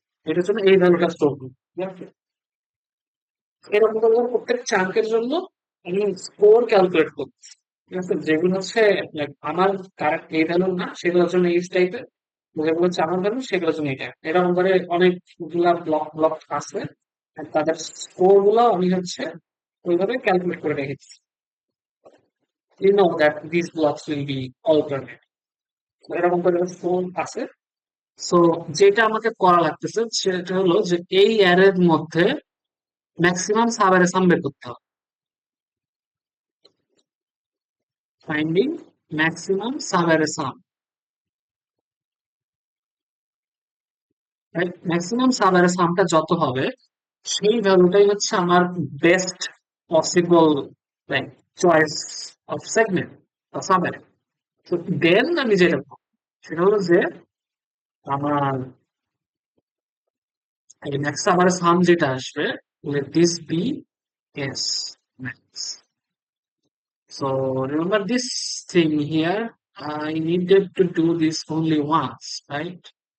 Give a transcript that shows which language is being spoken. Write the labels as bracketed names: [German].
[Bangla] এটার জন্য এই ভ্যালুটা স্টোর করব, ঠিক আছে? এরকম করে প্রত্যেক চাঙ্কের জন্য আমি স্কোর ক্যালকুলেট করছি, ঠিক আছে? যেগুলো হচ্ছে like আমার কারেক্ট এই ভ্যালু না সেগুলোর জন্য এই টাইপের, যেগুলো হচ্ছে আমার ভ্যালু সেগুলোর জন্য এই টাইপ, এরকম করে অনেকগুলা ব্লক আছে, আর তাদের স্কোর গুলো আমি হচ্ছে ওইভাবে ক্যালকুলেট করে রেখেছি। [English] You know that these blocks will be alternate, [Bangla] এরকম করে স্কোর আছে। সো যেটা আমাকে করা লাগতেছে সেটা হলো যে এই অ্যারের মধ্যে ম্যাক্সিমাম সাবের সাম বের করতে হবে। ফাইন্ডিং ম্যাক্সিমাম সাবের সাম, ম্যাক্সিমাম সাবের সামটা যত হবে সেই ভ্যালুটাই হচ্ছে আমার best possible like choice of segment বা সাবের। তো দেন আমি যেটা করবো সেটা হলো যে আমার এই ম্যাক্স সাবের সাম যেটা আসবে, [English] let this be s max. So remember this thing here, I needed to do this only once, right?